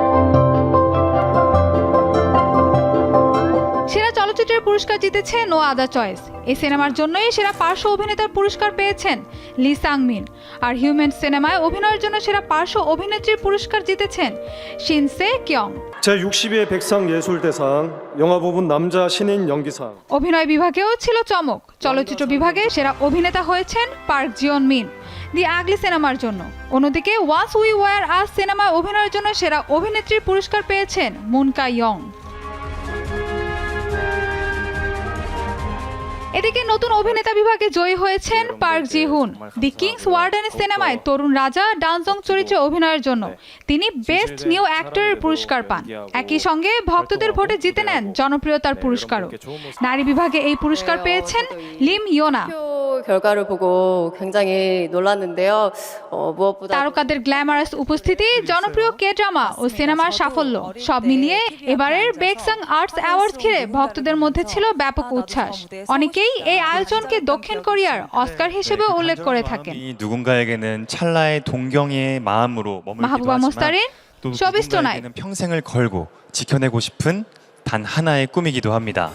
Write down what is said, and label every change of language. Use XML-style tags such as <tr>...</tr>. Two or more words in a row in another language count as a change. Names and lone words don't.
<bn>সেরা চলচ্চিত্রের পুরস্কার জিতেছে নো আদার চয়েস। এই সিনেমার জন্যই সেরা পার্শ্ব অভিনেতার পুরস্কার পেয়েছেন লি সাং মিন। আর হিউম্যান সিনেমায় অভিনয়ের জন্য সেরা পার্শ্ব অভিনেত্রীর পুরস্কার জিতেছেন শিন সে কিয়ং।</bn> <ko>제62회 백상 예술대상 영화 부분 남자 신인 연기상।</ko> <bn>অভিনয় বিভাগেও ছিল চমক। চলচ্চিত্র বিভাগে সেরা অভিনেতা হয়েছেন পার্ক জিওন মিন দি আগলি সিনেমার জন্য। অন্যদিকে ওয়ান্স উই ওয়ার আস সিনেমায় অভিনয়ের জন্য সেরা অভিনেত্রীর পুরস্কার পেয়েছেন মুন কা ইয়ং। এদিকে নতুন অভিনেতা বিভাগে জয়ী হয়েছেন পার্ক জি হুন। দি কিংস ওয়ার্ডেন সিনেমায় তরুণ রাজা ডানজং চরিত্রে অভিনয়ের জন্য তিনি</bn> <en>best new actor's</en> <bn>পুরস্কার পান। একই সঙ্গে ভক্তদের ভোটে জিতে নেন জনপ্রিয়তার পুরস্কারও। নারী বিভাগে এই পুরস্কার পেয়েছেন লিম ইয়োনা।</bn> <ko>결과를 보고 굉장히 놀랐는데요. 무엇보다</ko> <bn>তারকাদের গ্ল্যামারাস উপস্থিতি, জনপ্রিয় কে ড্রামা ও সিনেমার সাফল্য সব মিলিয়ে এবারের বেকসাং আর্টস অ্যাওয়ার্ডস ঘিরে ভক্তদের মধ্যে ছিল ব্যাপক উচ্ছ্বাস। অনেকেই এই আয়োজনকে দক্ষিণ কোরিয়ার অস্কার হিসেবে উল্লেখ করে থাকেন।</bn> <ko>누군가에게는 찰나의 동경의 마음으로</ko> <bn>মাহবুবা</bn> <ko>머물기도</ko> <bn>মোস্তারিন,</bn> <ko>하지만 또</ko> <bn>শোবিজ টুনাইট।</bn> <ko>누군가에게는 평생을 걸고 지켜내고 싶은 단 하나의 꿈이기도 합니다.</ko>